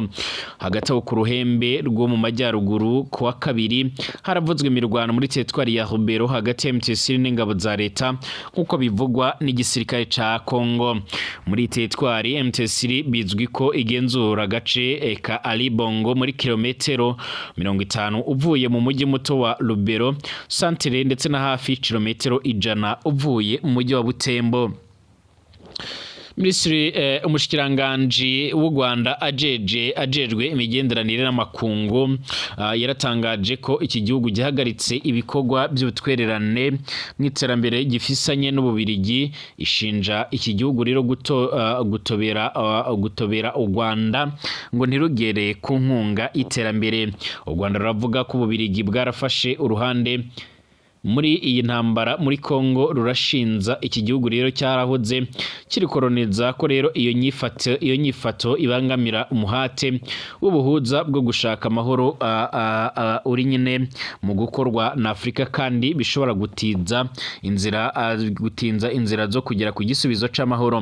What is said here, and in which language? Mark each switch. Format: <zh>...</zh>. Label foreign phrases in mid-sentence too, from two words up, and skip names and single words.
<rn>Hagati aho ku ruhembe rwo mu majyaruguru ku wa kabiri haravuzwe imirwano muri teritwari ya Rubero hagati ya MTC n'ingabo za leta nkuko bivugwa n'igisirikare ca Kongo. Muri teritwari MTC bizwi ko igenzura gace ka Alibongo muri kilometero 50 uvuye mu mujyi muto wa Rubero santere ndetse na hafi kilometero 100 uvuye mu mujyi wa Butembo. Minisitiri umushikiranganje w'u Rwanda ajejwe imigenderanire n'amakungu yaratangaje ko iki gihugu gihagaritse ibikorwa by'ubutwererane mw'iterambere gifisanye n'ububirigi ishinja iki gihugu rero gutobera u Rwanda ngo ntirugere ku nkunga iterambere. U Rwanda ruravuga ko ububirigi bwarafashe uruhande muri iyi ntambara muri Kongo rurashinza iki gihugu rero cyarahoze kiri koloniza ko rero iyo nyifato ibangamira umuhate w'ubuhuza bwo gushaka amahoro uri nyine mu gukorwa na Afrika kandi bishobora gutinza inzira zo kugera ku gisubizo c'amahoro.</rn>